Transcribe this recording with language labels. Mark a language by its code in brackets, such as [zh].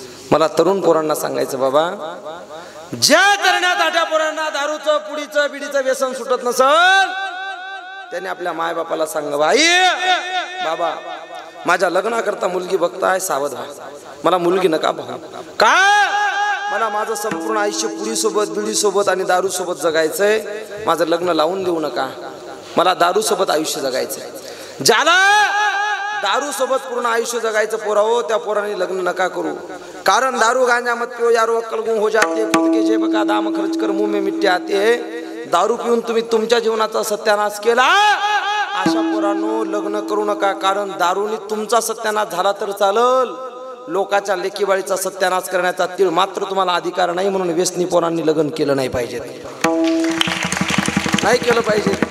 [mr] मला तरुण पोरांना सांगायचं, बाबा ज्या तरण्या ताठ्या पोरांना दारूचं पुडीचं बिडीचं व्यसन सुटत नसल त्याने आपल्या मायबापाला सांगावं, आई बाबा माझ्या लग्नाकरता मुलगी बघताय, सावध व्हा. मला मुलगी नका बघा. का? मला माझं संपूर्ण आयुष्य पुडीसोबत बिडीसोबत आणि दारूसोबत जगायचंय. माझं लग्न लावून देऊ नका. मला दारूसोबत आयुष्य जगायचंय. ज्याला दारू सोबत पूर्ण आयुष्य जगायचं पोरावं त्या पोराने लग्न नका करू. [hi] कारण दारू गांजा मत पिओ यारो अक्कल गुम हो जाते, खुद के जेब का दाम खर्च कर मुंह में मिट्टी आते. [mr] दारू पिऊन तुम्ही तुमच्या जीवनाचा सत्यानाश केला. अशा पोरांनो लग्न करू नका. कारण दारूने तुमचा सत्यानाश झाला तर चालल, लोकांच्या लेकीबाळीचा सत्यानाश करण्याचा तीळ मात्र तुम्हाला अधिकार नाही. म्हणून व्यसनी पोरांनी लग्न केलं नाही पाहिजे, नाही केलं पाहिजे.